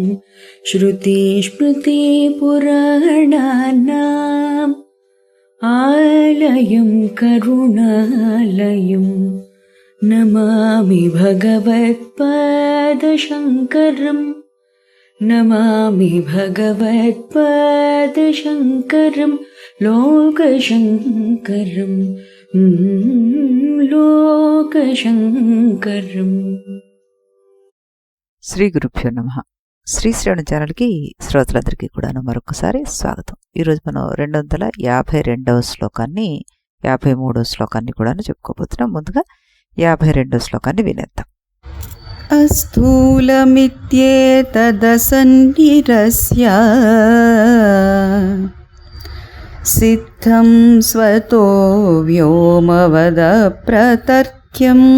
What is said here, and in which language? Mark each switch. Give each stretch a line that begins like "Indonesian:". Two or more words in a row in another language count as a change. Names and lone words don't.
Sanskrit: श्रुतिस्मृतिपुराणानाम् आलयं करुणालयं नमामि भगवत्पादशङ्करम् नमामि भगवत्पादशङ्करं लोकशङ्करं लोकशङ्करम्। శ్రీ గురుభ్యో నమః.
Telugu: శ్రీ శ్రవణ ఛానల్కి శ్రోతలందరికీ కూడా మరొకసారి స్వాగతం. ఈరోజు మనం 252వ శ్లోకాన్ని 53వ శ్లోకాన్ని కూడా చెప్పుకోబోతున్నాం. ముందుగా 52వ శ్లోకాన్ని వినేద్దాం.
Sanskrit: అస్థూలమిత్యేతదసన్నిరస్య సిద్ధం స్వతో వ్యోమవద ప్రతర్క్యం